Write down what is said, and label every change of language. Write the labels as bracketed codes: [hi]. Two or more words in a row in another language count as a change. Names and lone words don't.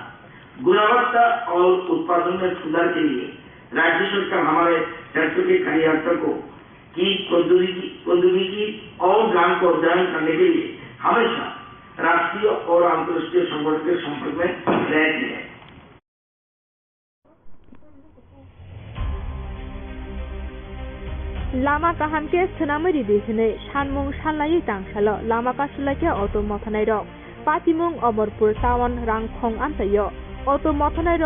[hi] गुणवत्ता और उत्पादन में सुधार के लिए राज्य सरकार हमारे क्षेत्र के कार्यकर्ताओं की प्रौद्योगिकी और ज्ञान को अध्ययन करने के लिए हमेशा राष्ट्रीय और अंतर्राष्ट्रीय संगठन के संपर्क में रहती है। [trp] लामा काहामके सोनामरी दिसने सानमुं सानलायै तांसालो लामा कासुलाके अटो मथानाय रok पातिमुं अमरपुर टाउन रांखं आमसायो अटो मथानाय रok